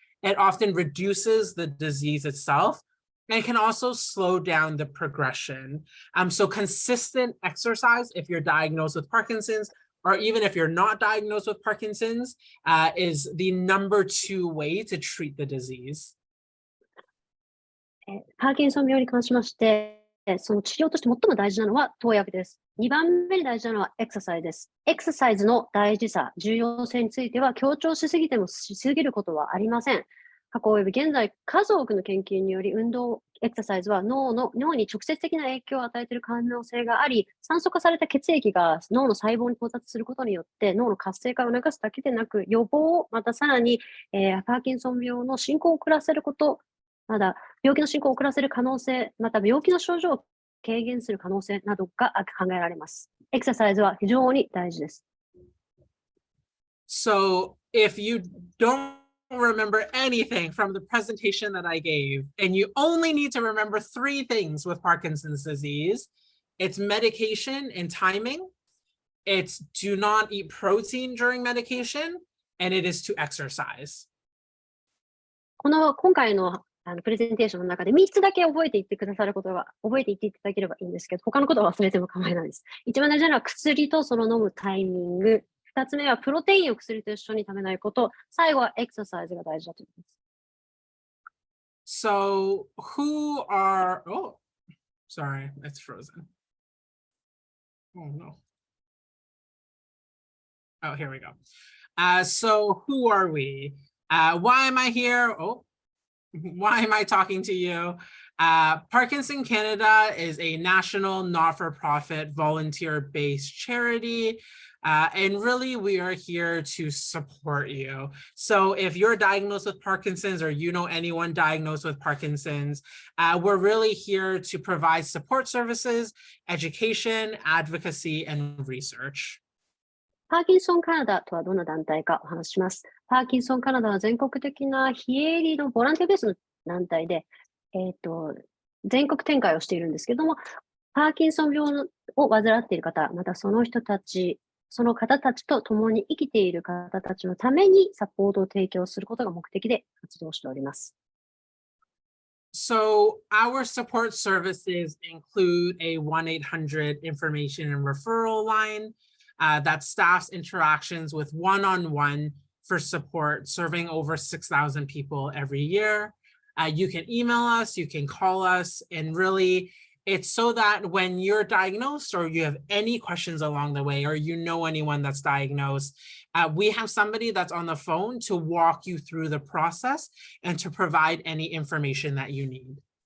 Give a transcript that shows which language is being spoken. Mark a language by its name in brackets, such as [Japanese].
[English] It often reduces the disease itself, and can also slow down the progression. So consistent exercise, if you're diagnosed with Parkinson's, or even if you're not diagnosed with Parkinson's, is the #2 way to treat the disease. [Japanese] パーキンソン病に関しまして、その治療として最も大事なのは投薬です。 2番目に大事なのはエクササイズです。エクササイズの大事さ、重要性については強調しすぎてもしすぎることはありません。過去及び現在、数多くの研究により運動、エクササイズは脳に直接的な影響を与えている可能性があり、酸素化された血液が脳の細胞に到達することによって脳の活性化を促すだけでなく、予防、またさらに、パーキンソン病の進行を遅らせること、まだ病気の進行を遅らせる可能性、また病気の症状を軽減する可能性などが考えられます。エクササイズは非常に大事です。 [English] So if you don't remember anything from the presentation that I gave, and you only need to remember 3 things with Parkinson's disease, it's medication and timing, it's do not eat protein during medication, and it is to exercise. [Japanese] 今回のプレゼンテーションの中で3つだけ覚えていってくださることが、覚えていっていただければいいんですけど、他のことは忘れても構いないです。一番大事なのは薬とその飲むタイミング。2つ目はプロテインを薬と一緒に食べないこと。最後はエクササイズが大事だと思います。 [English] So who are, oh, sorry, it's frozen. Oh no. Oh, here we go. So who are we? Why am I here? Oh, why am I talking to you? Parkinson Canada is a national not-for-profit volunteer-based charity. And really, we are here to support you. So if you're diagnosed with Parkinson's or you know anyone diagnosed with Parkinson's, we're really here to provide support services, education, advocacy, and research. [Japanese] パーキンソンカナダとはどんな団体かお話しします。パーキンソンカナダは全国的な非営利のボランティアベースの団体で、全国展開をしているんですけども、パーキンソン病を患っている方、またその人たち、その方たちと共に生きている方たちのためにサポートを提供することが目的で活動しております。 [English] So our support services include a 1-800 information and referral line that staffs interactions with one-on-one for support, serving over 6,000 people every year. You can email us, you can call us, and really it's so that when you're diagnosed or you have any questions along the way, or you know anyone that's diagnosed, we have somebody that's on the phone to walk you through the process and to provide any information that you need.